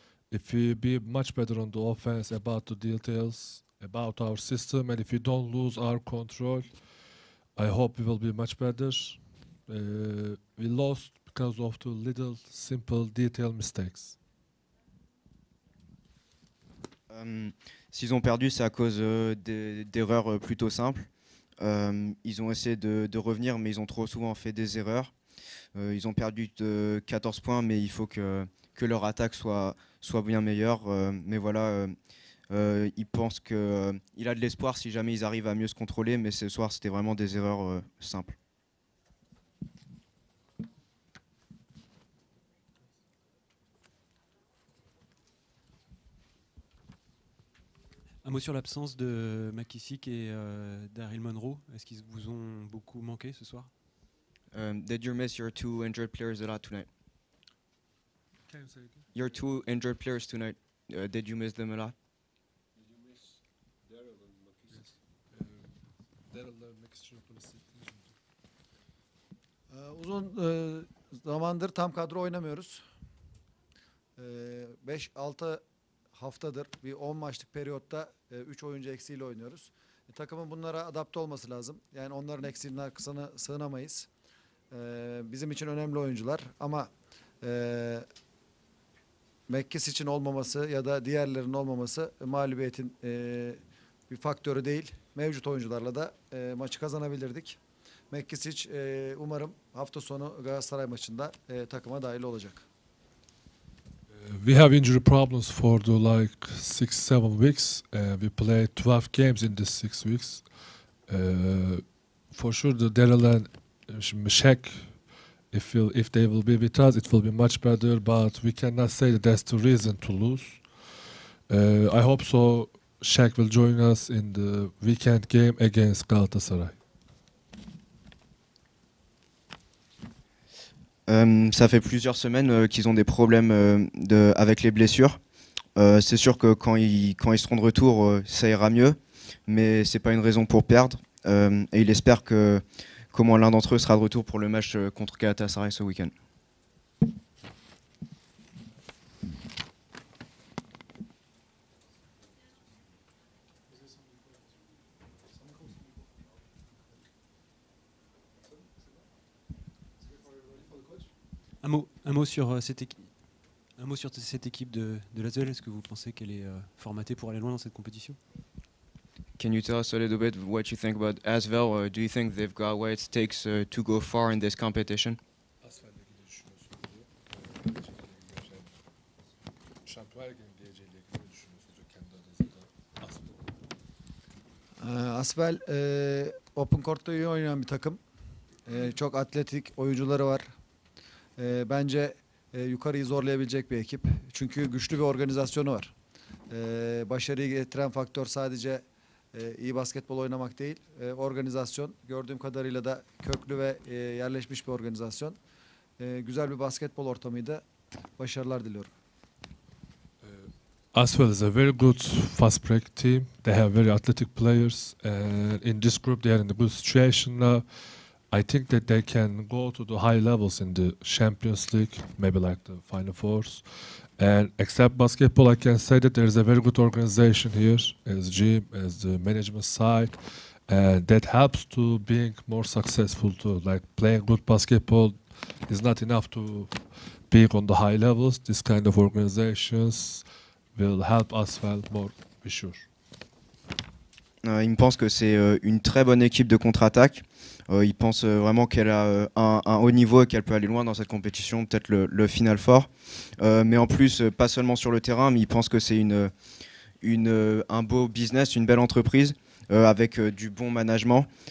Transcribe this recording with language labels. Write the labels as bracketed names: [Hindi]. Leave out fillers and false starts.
[English] If we be much better on the offense about the details, about our system, and if we don't lose our control, I hope we will be much better. We lost because of the little simple detail mistakes. [French] S'ils ont perdu, c'est à cause d'erreurs plutôt simples. Ils ont essayé de revenir, mais ils ont trop souvent fait des erreurs. Ils ont perdu de 14 points, mais il faut que leur attaque soit bien meilleure. Mais voilà, il pense qu'il a de l'espoir si jamais ils arrivent à mieux se contrôler, mais ce soir, c'était vraiment des erreurs simples. Un mot sur l'absence de McKissick et Daryl Monroe. Est-ce qu'ils vous ont beaucoup manqué ce soir? [English] Did you miss your two injured players a lot tonight? Can you say again? Your two injured players tonight, did you miss them a lot? Did you miss Daryl and McKissick? [Turkish] Daryl'la McKissick'i hissettiniz mi? Uzun zamandır tam kadro oynamıyoruz. 5-6 haftadır bir 10 maçlık periyotta 3 oyuncu eksiğiyle oynuyoruz. Takımın bunlara adapte olması lazım. Yani onların eksiğinin arkasına sığınamayız. Bizim için önemli oyuncular ama McKissick için olmaması ya da diğerlerinin olmaması mağlubiyetin bir faktörü değil. Mevcut oyuncularla da maçı kazanabilirdik. McKissick umarım hafta sonu Galatasaray maçında takıma dahil olacak. [English] We have injury problems for the like 6-7 weeks. We played 12 games in these 6 weeks. For sure, the Daryl and Shaq, if they will be with us, it will be much better. But we cannot say that that's the reason to lose. I hope so. Shaq will join us in the weekend game against Galatasaray. [French] Ça fait plusieurs semaines qu'ils ont des problèmes avec les blessures. C'est sûr que quand ils seront de retour, ça ira mieux, mais c'est pas une raison pour perdre. Et il espère qu'au moins l'un d'entre eux sera de retour pour le match contre Galatasaray ce week-end. Un mot sur cette équipe de l'Asvel. Est-ce que vous pensez qu'elle est formatée pour aller loin dans cette compétition? [English] Can you tell us a little bit what you think about Asvel? Do you think they've got what it takes to go far in this competition? [Turkish] Asfer'le ilgili düşünüyorsunuz diyor. Şampiyonlar Ligi'nin geleceğiyle ilgili ne düşünüyorsunuz kendi adınızda? Asvel Open Court'ta iyi oynayan bir takım. Çok atletik oyuncuları var. Bence yukarıyı zorlayabilecek bir ekip. Çünkü güçlü bir organizasyonu var. Başarıyı getiren faktör sadece iyi basketbol oynamak değil, organizasyon. Gördüğüm kadarıyla da köklü ve yerleşmiş bir organizasyon. Güzel bir basketbol ortamıydı. Başarılar diliyorum. [English] Asvel is a very good fast break team. They have very athletic players, and in this group they are in a good situation now. I think that they can go to the high levels in the Champions League, maybe like the Final Fours. And except basketball, I can say that there is a very good organization here, as gym, as the management side, and that helps to being more successful too. Like playing good basketball is not enough to be on the high levels. This kind of organizations will help us well more, be sure. [French] Il me pense que c'est une très bonne équipe de contre-attaque. Il pense vraiment qu'elle a un haut niveau et qu'elle peut aller loin dans cette compétition, peut-être le Final Four. Mais en plus, pas seulement sur le terrain, mais il pense que c'est un beau business, une belle entreprise avec du bon management.